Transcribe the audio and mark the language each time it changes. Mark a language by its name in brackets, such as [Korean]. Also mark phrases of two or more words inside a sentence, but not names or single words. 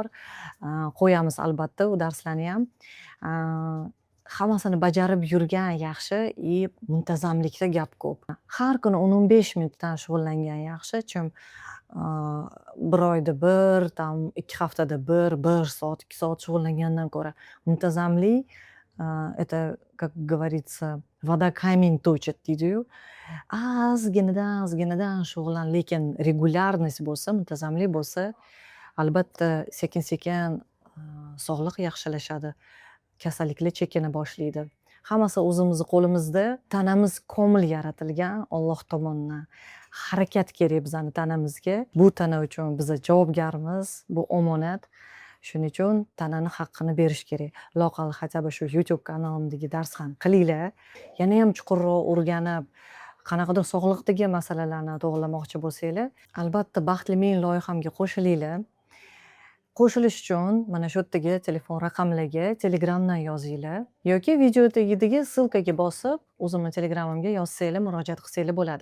[Uzbek] Qo'yamiz albatta u darslarni ham. Hammasini bajarib yurgan yaxshi, muntazamlikda gap ko'p. Har kuni 10-15 minutdan shug'ullangan yaxshi, chunki bir oyda bir, 2 haftada bir soat, 2 soat shug'ullangandan ko'ra muntazamlik [Russian] это, как говорится, вода камень точит [Uzbek] deydiyu. Ozginadan shug'ullan, lekin regulярность bo'lsa, muntazamlik bo'lsa, albatta sekin-sekin sog'liq yaxshilashadi, kasalliklar chekina boshlaydi. Hammasi o'zimizni qo'limizda. Tanamiz komil yaratilgan Alloh tomonidan. Harakat kerak bizani tanamizga. Bu tana uchun biz javobgarmiz, bu omonat. Shuning uchun tanani haqqini berish kerak. Loaqal [Russian] хотя бы [Uzbek] shu YouTube kanalimdagi dars ham qilinglar. Yana ham chuqurroq o'rganib, qanaqadir sog'liqdagi masalalarni to'g'rilamoqchi bo'lsanglar, albatta Baxtli men loyihamga qo'shilinglar. Qo'shilish uchun mana shu yerdagi telefon raqamlarga Telegramdan yozinglar yoki video tagidagi ссылкаga bosib, o'zimning Telegramimga yozsanglar, murojaat qilsanglar bo'ladi.